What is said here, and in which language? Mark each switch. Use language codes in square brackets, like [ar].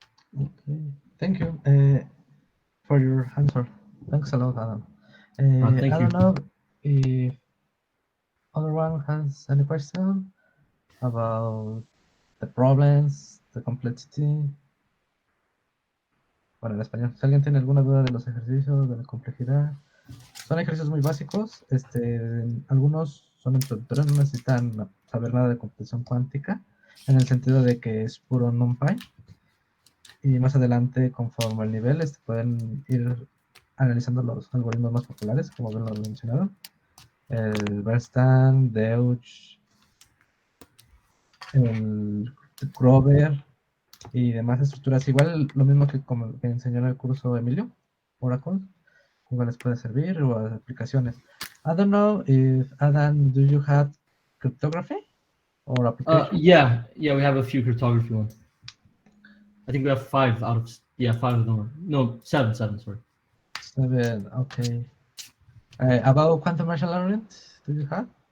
[en] Okay, thank you for your answer. Thanks a lot, Adam. Thank I you. don't know if other one has any question about the problems, the complexity. [es] Bueno, en español, si alguien tiene alguna duda de los ejercicios, de la complejidad, son ejercicios muy básicos. Algunos son introductorios, no necesitan saber nada de computación cuántica, en el sentido de que es puro NumPy. Y más adelante, conforme el nivel, pueden ir analizando los algoritmos más populares, como bien lo mencionaron. El Bernstein, Deutsch, el Grover y demás estructuras. Igual lo mismo que como que enseñó en el curso Emilio, Oracle, igual les puede servir, o aplicaciones. [en] I don't know if, Adam, do you have cryptography or application? Yeah, we have a few cryptography ones. I think we have 5 out of 5 of them. No, 7, sorry. 7, okay. About quantum machine learning, do you have?